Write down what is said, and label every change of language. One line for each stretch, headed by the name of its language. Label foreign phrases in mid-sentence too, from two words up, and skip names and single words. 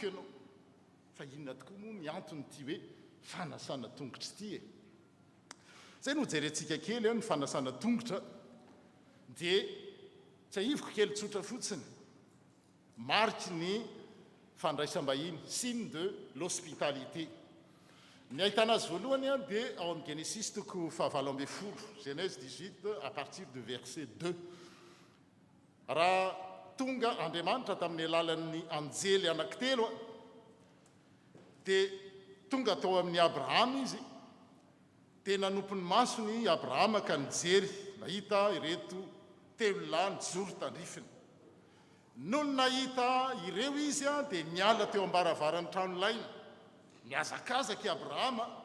Malagasy: ianao fa inona tokoa moa ny antony ty hoe fanasana tongotra ity e zay no jerentsika kely eo ny fanasana tongotra dia tsy ahivoko kely tsotra fotsiny mariky ny fandraisam-bahiny
French: signe de l'hospitalité
Malagasy: ny ahitana azy voalohany a dia ao amin'ny Genesis toko 17
French: Genèse 18 à partir de verset 2
Malagasy: raha tonga andriamanitra tamin'ny alalan'ny anjely anankitelo a dia tonga tao amin'ny Abrahama izy dia nanompony masony Abrahama ka nijery nahita ireto telo lahy nijoro tandrifiny noho ny nahita ireo izy a dia niala teo ambaravarany tranolaina miazakazaka i Abrahama